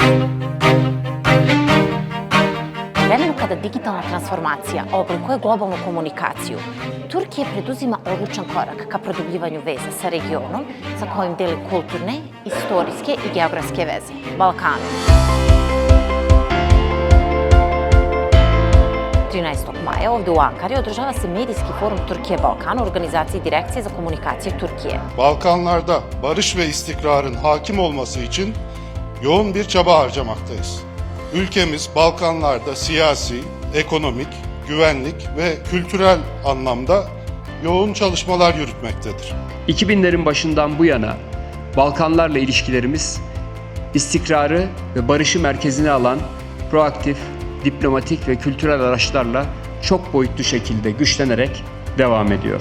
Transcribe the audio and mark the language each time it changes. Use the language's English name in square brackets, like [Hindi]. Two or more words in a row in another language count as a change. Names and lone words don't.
[Serbian] U vremenu kada digitalna transformacija oblikuje globalnu komunikaciju, Turkija preduzima odlučan korak ka produbljivanju veza sa regionom sa kojim deli kulturne, istorijske i geografske veze, Balkanom. 13. maja ovde u Ankari održava se medijski forum Türkiye-Balkan u organizaciji Direkcije za komunikacije Türkiye. [Turkish] Balkanlarda barış ve istikrarın hakim olması için yoğun bir çaba harcamaktayız. Ülkemiz Balkanlarda siyasi, ekonomik, güvenlik ve kültürel anlamda yoğun çalışmalar yürütmektedir. 2000'lerin başından bu yana Balkanlarla ilişkilerimiz istikrarı ve barışı merkezine alan proaktif, diplomatik ve kültürel araçlarla çok boyutlu şekilde güçlenerek devam ediyor.